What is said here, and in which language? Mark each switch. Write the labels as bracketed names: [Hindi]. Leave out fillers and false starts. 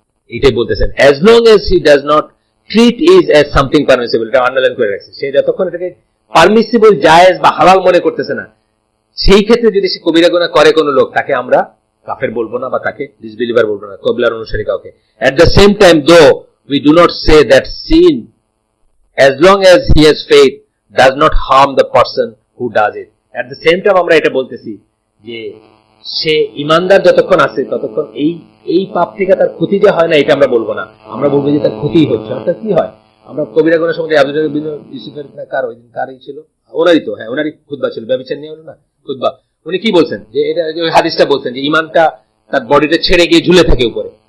[Bangla] এটাই বলতেছেন, [English] as long as he does not treat it as something permissible, [Bangla] এটা underline করে রাখছে, সে যতক্ষণ এটাকে পারমিসিবল জায়েজ বা হালাল মনে করতেছে না, সেই ক্ষেত্রে যদি সে কবিরা গুনাহ করে কোনো লোক, তাকে আমরা কাফের বলবো না, বা তাকে ডিসবিলিভার বলবো না, কিবলার অনুসারী কাউকে। [English] at the same time though we do not say that sin, as long as he has faith, does not harm the person who does it। at the same time [Bangla] আমরা এটা বলতেছি যে সে ইমানদার যতক্ষণ আছে ততক্ষণ এই পাপ থেকে তার ক্ষতি যে হয় না, এটা আমরা বলবো না, আমরা বলবো যে তার ক্ষতি হচ্ছে। অর্থাৎ কি হয়, আমরা কবিরা গুনাহ সম্বন্ধে আব্দুল ইউসুফের কার ওই দিন কারই ছিল, ওনারই তো, হ্যাঁ ওনারই খুতবা ছিল, ব্যভিচার নিয়ে হলো না খুতবা, উনি কি বলছেন, যে এটা ওই হাদিসটা বলছেন যে ইমানটা তার বডিতে ছেড়ে গিয়ে ঝুলে থাকে উপরে।